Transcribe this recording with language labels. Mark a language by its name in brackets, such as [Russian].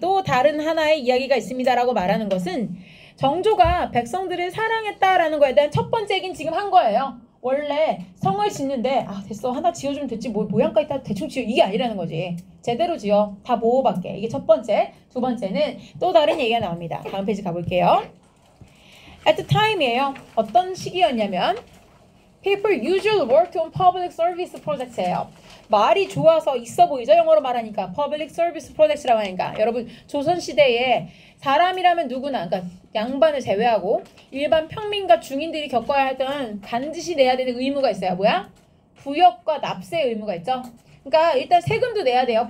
[Korean] 또 다른 하나의 이야기가 있습니다. 라고 말하는 것은 정조가 백성들을 사랑했다라는 거에 대한 첫 번째 얘기는 지금 한 거예요. 원래 성을 짓는데 됐어. 하나 지어주면 됐지. 뭐 모양까지 다 대충 지어. 이게 아니라는 거지. 제대로 지어. 다 보호받게. 이게 첫 번째. 두 번째는 또 다른 얘기가 나옵니다. 다음 페이지 가볼게요. [English] At the time이에요. [Korean] 어떤 시기였냐면 [English] People usually worked on public service projects예요. [Korean] 말이 좋아서 있어 보이죠? 영어로 말하니까 [English] public service projects [Korean] 라고 하니까 여러분 조선시대에 사람이라면 누구나 그러니까 양반을 제외하고 일반 평민과 중인들이 겪어야 했던 반드시 내야 되는 의무가 있어요. 뭐야? 부역과 납세 의무가 있죠. 그러니까 일단 세금도 내야 돼요.